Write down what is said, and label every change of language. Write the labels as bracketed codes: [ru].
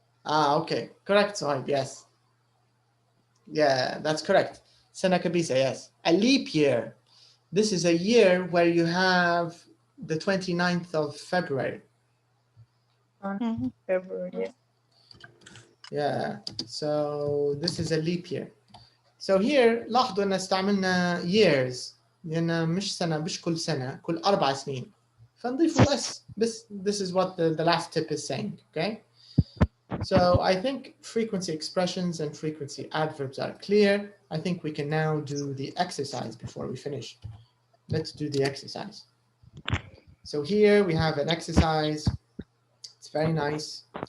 [en] Okay. Correct, Suhaib, yes. Yeah, that's correct. Sana kabisa, yes. A leap year. This is a year where you have the 29th of February. February. Yeah, so this is a leap year. [ar] So here لاحظوا أن استعملنا years لأن مش كل سنة، كل 4 سنين. فنضيفوا s. [en] This is what the last tip is saying. Okay. So I think frequency expressions and frequency adverbs are clear. I think we can now do the exercise before we finish. Let's do the exercise. So here we have an exercise. It's very nice.